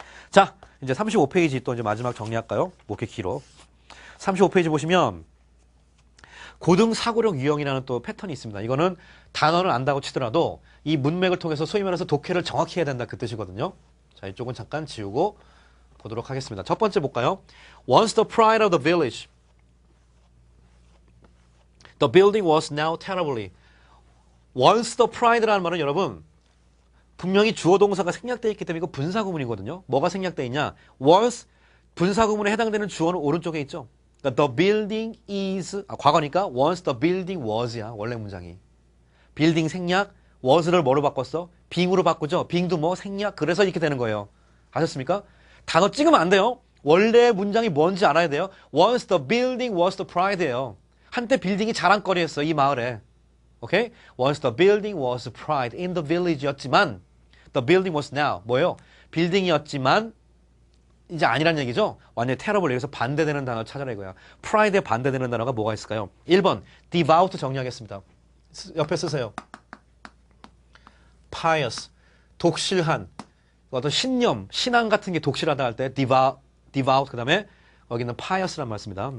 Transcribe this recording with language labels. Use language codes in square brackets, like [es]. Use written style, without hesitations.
[ko] 자, 이제 35페이지 또 이제 마지막 정리할까요? 뭐 이렇게 길어. 35페이지 보시면 고등 사고력 유형이라는 또 패턴이 있습니다. 이거는 단어를 안다고 치더라도 이 문맥을 통해서 소위 말해서 독해를 정확히 해야 된다 그 뜻이거든요. 자, 이쪽은 잠깐 지우고 보도록 하겠습니다. 첫 번째 볼까요? [en] Once the pride of the village, the building was now terribly. [ko] Once the pride라는 말은 여러분 분명히 주어 동사가 생략되어 있기 때문에 이거 분사구문이거든요. 뭐가 생략되어 있냐? Once 분사구문에 해당되는 주어는 오른쪽에 있죠. 그러니까 the building is 과거니까 once the building was야 원래 문장이. building 생략 was를 뭐로 바꿨어? being으로 바꾸죠. being도 뭐 생략 그래서 이렇게 되는 거예요. 아셨습니까? 단어 찍으면 안 돼요. 원래 문장이 뭔지 알아야 돼요. [en] Once the building was the pride예요. [ko] 한때 빌딩이 자랑거리였어 이 마을에. 오케이? [en] Once the building was pride in the village였지만 the building was now [ko] 뭐예요? 빌딩이었지만 이제 아니란 얘기죠. 완전히 terrible 여기서 반대되는 단어 찾아라 이거야. pride에 반대되는 단어가 뭐가 있을까요? 1번 devout 정리하겠습니다. 옆에 쓰세요. pious 독실한 어떤 신념, 신앙 같은 게 독실하다 할 때 devout 그 다음에 여기는 pious란 말씀입니다.